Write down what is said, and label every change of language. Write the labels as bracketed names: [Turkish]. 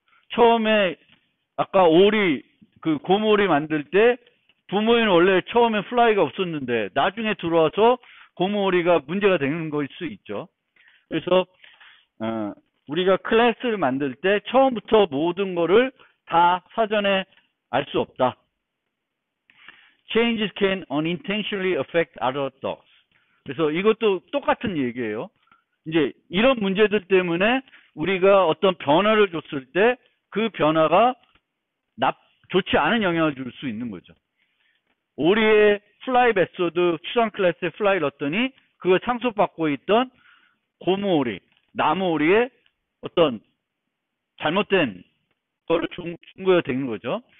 [Korean] 처음에 아까 오리 그 고모리 만들 때 부모는 원래 처음에 플라이가 없었는데 나중에 들어와서 고모리가 문제가 되는 거일 수 있죠. 그래서 우리가 클래스를 만들 때 처음부터 모든 거를 다 사전에 알 수 없다. [English] Changes can unintentionally affect other dogs. [Korean] 그래서 이것도 똑같은 얘기예요. 이제 이런 문제들 때문에 우리가 어떤 변화를 줬을 때 그 변화가 좋지 않은 영향을 줄 수 있는 거죠. 오리의 플라이 메소드 추상 클래스에 플라이 넣었더니 그걸 상속받고 있던 고무 오리, 나무 오리의 어떤 잘못된 거를 중거가 되는 거죠.